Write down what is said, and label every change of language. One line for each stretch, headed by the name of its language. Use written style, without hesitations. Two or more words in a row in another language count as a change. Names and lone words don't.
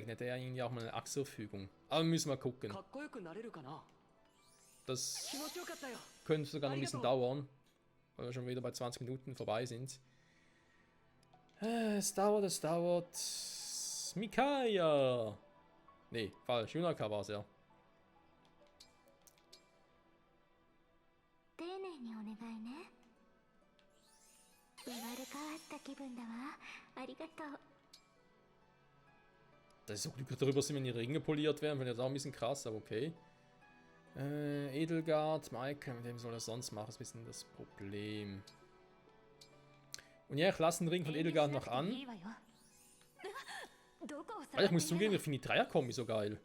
German: Hätte er irgendwie auch mal eine Axtverfügung. Aber wir müssen mal gucken. Das könnte sogar noch ein bisschen dauern, weil wir schon wieder bei 20 Minuten vorbei sind. Es dauert. Mikaya! Nee, falsch. Junaka war es ja.
Japanese: 丁寧にお願いね。生まれ変わった気分だわ。ありがとう。
German: Das ist so glücklich darüber, dass wenn die Ringe poliert werden, finde ich das auch ein bisschen krass, aber okay. Edelgard, Michael, mit dem soll er sonst machen, ist ein bisschen das Problem. Und ja, ich lasse den Ring von Edelgard noch an. Weil ich muss zugeben, ich finde die Dreier-Kombi so geil.